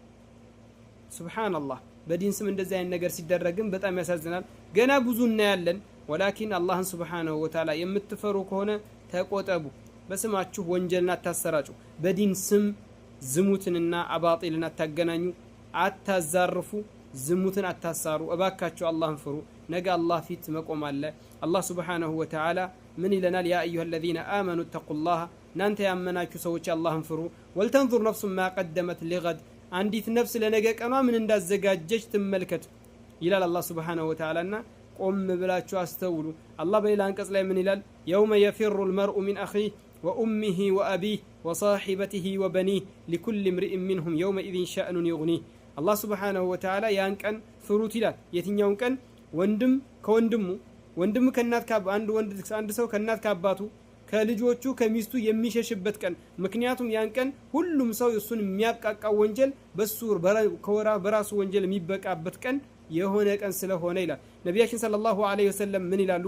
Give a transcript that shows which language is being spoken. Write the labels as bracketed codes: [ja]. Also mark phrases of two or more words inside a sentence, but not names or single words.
[am] ሱብሃንአላህ። በዲን ስም እንደዚህ አይነት ነገር ሲደረግም በጣም ያሳዝናል። ገና ብዙ እናያለን። ወላኪን አላህን [ar] سبحانه وتعالى [am] የምትፈሩ ከሆነ ተቆጠቡ። በስማችሁ ወንጀልን አታሰራጩ። በዲን ስም ዝሙትንና አባጢልን አታገናኙ፣ አታዛርፉ፣ ዝሙትን አታሳሩ። እባካችሁ አላህን ፍሩ። ነገ አላህ ፊት መቆም አለ። አላህ [ar] سبحانه وتعالى [am] ምን ይለናል? [ar] يا أيها الذين آمنوا اتقوا الله [am] እናንተ ያመናችሁ ሰዎች አላህን ፍሩ። [ar] ولتنظر نفس ما قدمت لغد [am] አንዲት ነፍስ ለነገ ቀኗ ምን እንዳዘጋጀች ትመልከት ይላል አላህ [ar] سبحانه وتعالى [am] ቆም ብላችሁ አስተውሉ። አላህ በሌላ አንቀጽ ላይ ምን ይላል? [ar] يوم يفر المرء من أخيه وأمه وأبيه وصاحبته وبنيه لكل امرئ منهم يومئذ شأن يغنيه። አላህ سبحانه وتعالى [am] ያን ቀን ፍሩት ይላል። የትኛውን ቀን? ወንድም ከወንድሙ፣ ወንድም ከእናት አንድ ሰው ከእናት ከአባቱ ከልጆቹ ከሚስቱ የሚሸሽበት ቀን። ምክንያቱም ያን ቀን ሁሉም ሰው እሱን የሚያቃቃው ወንጀል በራሱ ወንጀል የሚበቃበት ቀን የሆነ ቀን ስለሆነ ይላል ነቢያችን [ar] صلى الله عليه وسلم። [am] ምን ይላሉ?